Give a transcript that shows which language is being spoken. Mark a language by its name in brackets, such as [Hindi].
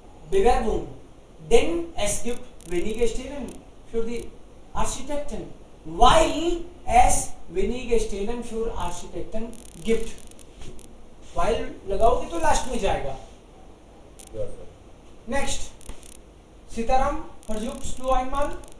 [German] Bewerbung, denn es gibt wenige Stellen für die Architekten, weil es wenige Stellen für Architekten gibt. [Hindi] Weil लगाओगे तो last में जाएगा. [German] Next, Sitaram, versuchst du einmal?